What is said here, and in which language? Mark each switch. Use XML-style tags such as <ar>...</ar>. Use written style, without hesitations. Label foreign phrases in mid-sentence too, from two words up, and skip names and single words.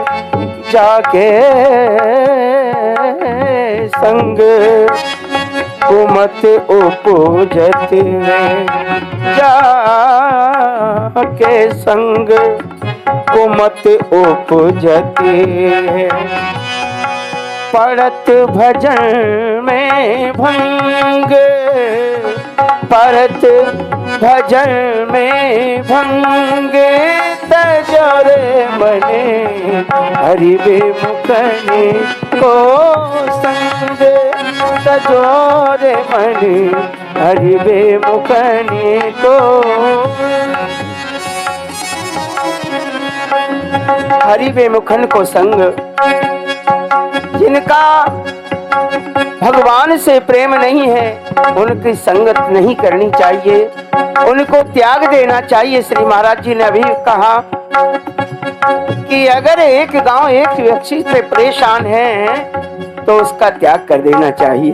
<bra>जाके संग कुमत उपजत है जाके संग कुमत उपजत है। पड़त भजन में भंग पड़त भजन में भंग तजरे मने हरि बेमुखने को संग तजोरे मने हरि बेमुखने को।</bra> <hi>हरि बेमुखन को संग, जिनका भगवान से प्रेम नहीं है उनकी संगत नहीं करनी चाहिए, उनको त्याग देना चाहिए। श्री महाराज जी ने अभी कहा कि अगर एक गांव एक व्यक्ति पे परेशान है तो उसका त्याग कर देना चाहिए।</hi>